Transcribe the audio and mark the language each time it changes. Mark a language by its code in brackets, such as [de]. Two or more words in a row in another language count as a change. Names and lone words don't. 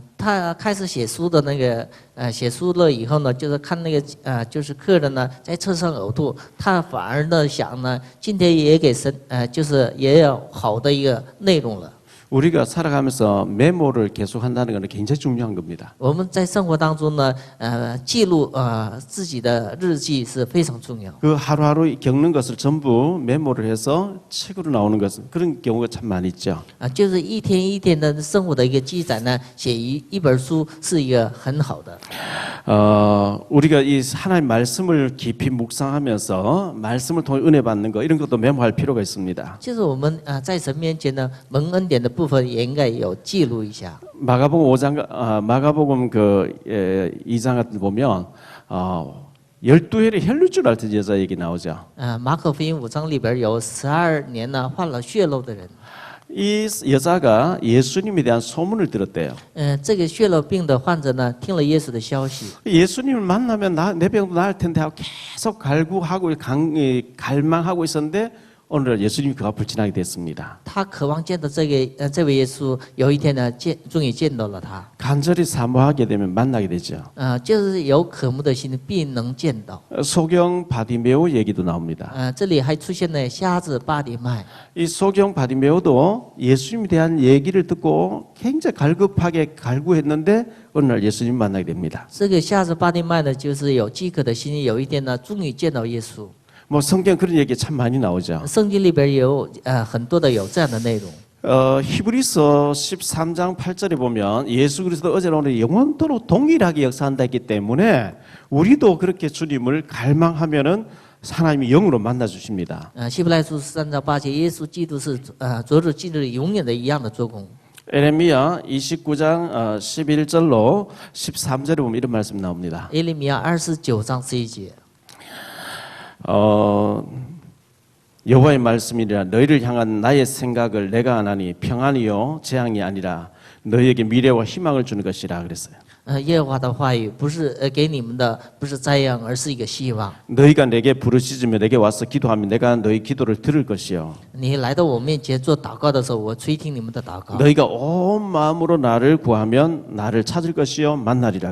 [zh] 他开始写书的那个写书了以后呢，就是看那个就是客人呢在车上呕吐，他反而呢想呢，今天也给就是也有好的一个内容了。 [ko] 우리가 살아가면서 메모를 계속한다는 것은 굉장히 중요한 겁니다. [zh] 我们在生活当中呢，记录自己的日记是非常重要。 [ko] 그 하루하루 겪는 것을 전부 메모를 해서 책으로 나오는 것은 그런 경우가 참 많이 있죠. [zh] 就是一天一天的生活的一个记载呢，写一本书是一个很好的。 [ko] 우리가 이 하나님 말씀을 깊이 묵상하면서 말씀을 통해 은혜 받는 거 이런 것도 메모할 필요가 있습니다. [zh] 就是我们在神面前呢蒙恩典的部分也应该有记录一下。 [ko] 마가복음 2장 같은 데 보면 12회를 혈루줄 앓던 여자 얘기 나오죠. [zh] 马可福音5章里边有12年呢患了血漏的人。 [ko] 이 여자가 예수님에 대한 소문을 들었대요. [zh] 这个血漏病的患者呢听了耶稣的消息， [ko] 예수님을 만나면 내 병도 나을 텐데 하고 계속 갈구하고 갈망하고 있었는데 오늘 예수님이 그 앞을 지나게 됐습니다. [zh] 他渴望见到这位耶稣，有一天呢终于见到了他。 [ko] 간절히 사모하게 되면 만나게 되죠. [zh] 就是有渴慕的心，必能见到。 [ko] 소경 바디메오 얘기도 나옵니다. [zh] 这里还出现了瞎子巴底麦。 [ko] 이 소경 바디메오도 예수님에 대한 얘기를 듣고 굉장히 갈급하게 갈구했는데 어느 날 예수님 만나게 됩니다. [zh] 这个瞎子巴底麦呢，就是有饥渴的心，有一天呢，终于见到耶稣。 [ko] 뭐 성경 그런 얘기 참 많이 나오죠. [zh] 圣经里边有很多的有这样的内容。 [ko] 히브리서 13장 8절에 보면 예수 그리스도 어제나 오늘 영원토록 동일하게 역사한다 했기 때문에 우리도 그렇게 주님을 갈망하면은 하나님이 영으로 만나 주십니다. [zh] 希伯来书13章8节，耶稣基督是昨日、今日、永远的一样的做工。 [ko] 에레미야 29장 11절로 13절에 보면 이런 말씀 나옵니다. [zh] 耶利米亚29章11节。 [ko] 여호와의 말씀이라 너희를 향한 나의 생각을 내가 안하니 평안이요 재앙이 아니라 너희에게 미래와 희망을 주는 것이라 그랬어요. [zh] 耶和华的话语不是给你们的，不是灾殃，而是一个希望。 [ko] 너희가 내게 부르짖으며 내게 와서 기도하면 내가 너희 기도를 들을 것이요. [zh] 你来到我面前做祷告的时候，我垂听你们的祷告。 [ko] 너희가 온 마음으로 나를 구하면 나를 찾을 것이요 만나리라